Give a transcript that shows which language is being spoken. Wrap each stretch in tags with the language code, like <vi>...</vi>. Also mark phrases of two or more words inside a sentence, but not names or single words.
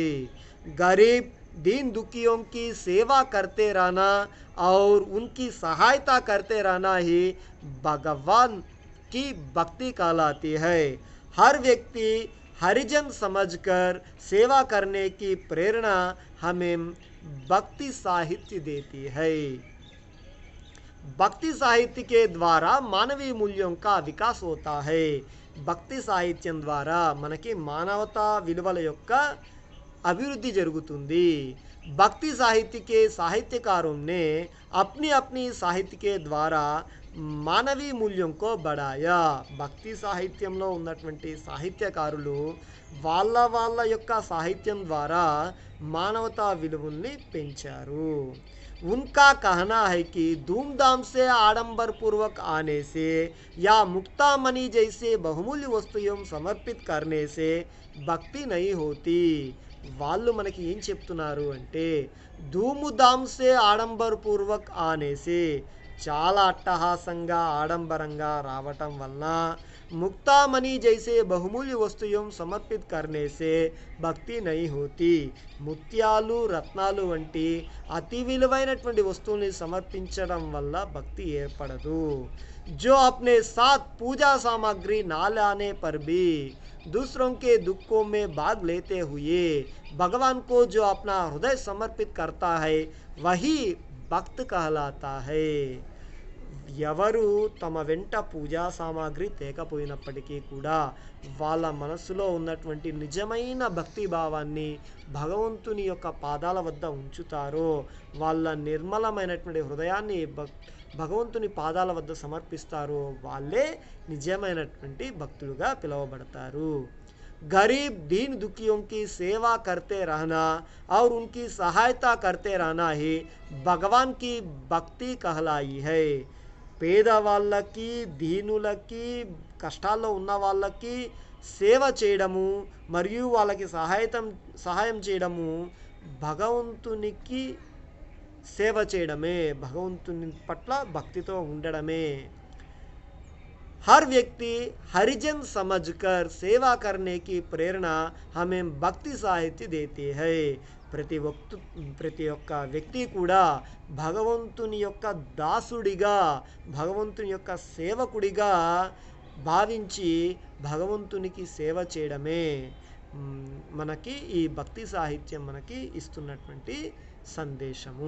<hi>गरीब दीन दुखियों की सेवा करते रहना और उनकी सहायता करते रहना ही भगवान की भक्ति कहलाती है। हर व्यक्ति हरिजन समझकर सेवा करने की प्रेरणा हमें भक्ति साहित्य देती है। भक्ति साहित्य के द्वारा मानवीय मूल्यों का विकास होता है।</hi> <te>భక్తి సాహిత్యం ద్వారా మనకి మానవతా విలువల యొక్క अभिवृद्धि जరుగుతుంది।</te> <hi>भक्ति साहित्य के साहित्यकारों ने अपनी अपनी साहित्य के द्वारा</hi> <te>మానవీయ మూల్యం</te> <hi>को बढ़ाया।</hi> <te>భక్తి సాహిత్యంలో ఉన్నటువంటి సాహిత్యకారులు వాళ్ళ యొక్క సాహిత్యం ద్వారా మానవతా విలువల్ని పెంచారు।</te> <hi>उनका कहना है कि धूमधाम से आडंबर पूर्वक आने से या मुक्ता मणि जैसे बहुमूल्य वस्तुओं समर्पित करने से भक्ति नहीं होती।</hi> <te>వాళ్ళు మనకి ఏం చెప్తున్నారు అంటే</te> <hi>धूमधाम से आडंबर पूर्वक आने से</hi> <te>చాలా అట్టహాసంగా ఆడంబరంగా రావటం వలన</te> <hi>मुक्तामणि जैसे बहुमूल्य वस्तुओं समर्पित करने से भक्ति नहीं होती।</hi> <te>ముత్యాలు రత్నాలు వంటి అతి విలువైనటువంటి వస్తువుల్ని సమర్పించడం వల్ల భక్తి ఏర్పడదు।</te> <hi>जो अपने साथ पूजा सामग्री ना लाने पर भी दूसरों के दुखों में भाग लेते हुए भगवान को जो अपना हृदय समर्पित करता है वही भक्त कहलाता है।</hi> <te>ఎవరు తమ వెంట పూజా సామాగ్రి తేకపోయినప్పటికీ కూడా వాళ్ళ మనసులో ఉన్నటువంటి నిజమైన భక్తి భావాన్ని భగవంతుని యొక్క పాదాల వద్ద ఉంచుతారో వాళ్ళ నిర్మలమైనటువంటి హృదయాన్ని భగవంతుని పాదాల వద్ద సమర్పిస్తారో వాళ్ళే నిజమైనటువంటి భక్తులుగా పిలువబడతారు।</te> <hi>गरीब दीन दुखियों की सेवा करते रहना और उनकी सहायता करते रहना ही भगवान की भक्ति कहलाई है।</hi> <te>పేదవాళ్ళకి దీనులకి కష్టాల్లో ఉన్న వాళ్ళకి సేవ చేయడము మరియు వాళ్ళకి సహాయం చేయడము భగవంతునికి సేవ చేయడమే, భగవంతుని పట్ల భక్తితో ఉండడమే।</te> <hi>हर व्यक्ति हरिजन समझकर सेवा करने की प्रेरणा हमें भक्ति साहित्य देती है।</hi> <te>ప్రతి ఒక్క వ్యక్తి కూడా భగవంతుని యొక్క దాసుడిగా భగవంతుని యొక్క సేవకుడిగా భావించి భగవంతునికి సేవ చేయడమే మనకి ఈ భక్తి సాహిత్యం మనకి ఇస్తున్నటువంటి సందేశము।</te>